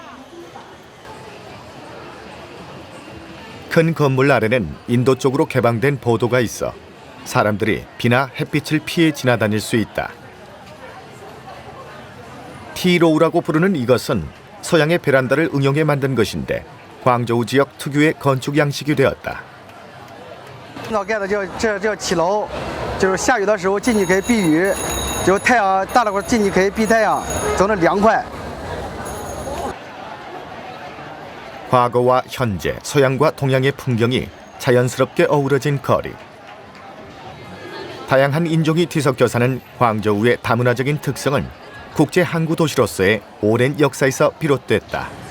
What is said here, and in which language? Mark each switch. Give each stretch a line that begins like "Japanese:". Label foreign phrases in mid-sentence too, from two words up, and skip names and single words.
Korean: 큰 건물 아래는 인도 쪽으로 개방된 보도가 있어 사람들이 비나 햇빛을 피해 지나다닐 수 있다. 티로우라고 부르는 이것은 서양의 베란다를 응용해 만든 것인데 광저우 지역 특유의 건축 양식이 되었다.
Chinese: 老盖的这叫起楼，就是下雨的时候进去可以避雨，就太阳大了会进去可以避太阳，走得凉快。
Korean: 과거와 현재, 서양과 동양의 풍경이 자연스럽게 어우러진 거리. 다양한 인종이 뒤섞여 사는 광저우의 다문화적인 특성은 국제 항구 도시로서의 오랜 역사에서 비롯됐다.